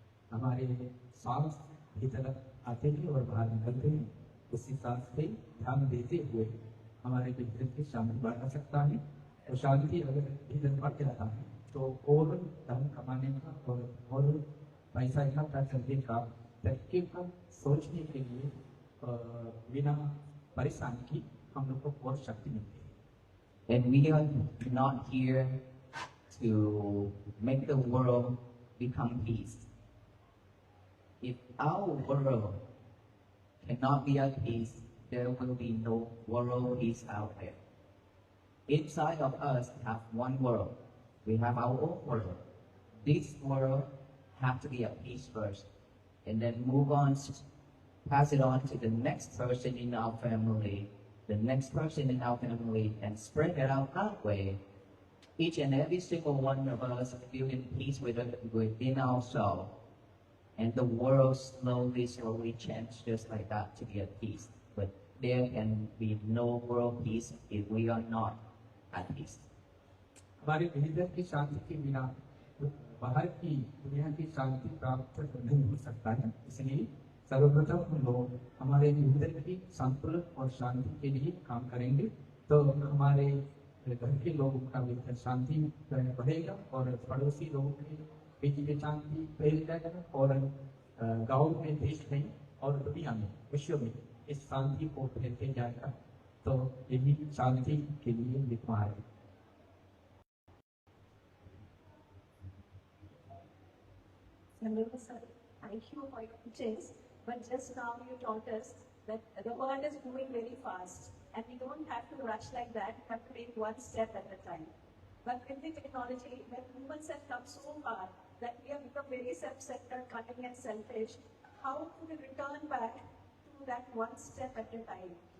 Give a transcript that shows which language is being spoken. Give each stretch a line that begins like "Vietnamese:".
Hindi: हमारे सांस भीतर आते हैं और बाहर निकलते हैं, उसी सांस पे ध्यान देते हुए हमारे भीतर की शांति बढ़ा सकता है। और शांति अगर भीतर बढ़ जाता है तो और धन कमाने का और पैसा इकट्ठा करने का तरीके का सोचने के लिए बिना परेशानी की हम लोग को और शक्ति मिलती है।
English: And we are not here to make the world become peace. If our world cannot be at peace, there will be no world peace out there. Inside of us we have one world. We have our own world. This world have to be at peace first, and then move on, pass it on to the next person in our family, the next person in our family, and spread it out that way. Each and every single one of us feeling peace within ourselves, and the world slowly change just like that to be at peace. But there can be no world peace if we are not at peace.
Hindi: हमारे भीतर की शांति के बिना बाहर की दुनिया की शांति प्राप्त नहीं हो सकता है। इसलिए सर्वप्रथम हम लोग हमारे भीतर की संतुलन और शांति के लिए काम करेंगे तो हमारे घर के लोगों का भीतर शांति बढ़ेगा और पड़ोसी लोगों के बीच में शांति फैल जाएगा और गाँव में, देश में और दुनिया में, विश्व में इस शांति को फैलते जाएगा। तो यही शांति के लिए विद्वान है।
English: Venerable sir, thank you for your teachings. But just now you taught us that the world is moving very fast and we don't have to rush like that. We have to take one step at a time. But with the technology, when humans have come so far that we have become very self-centered, cunning and selfish, how do we return back to that one step at a time?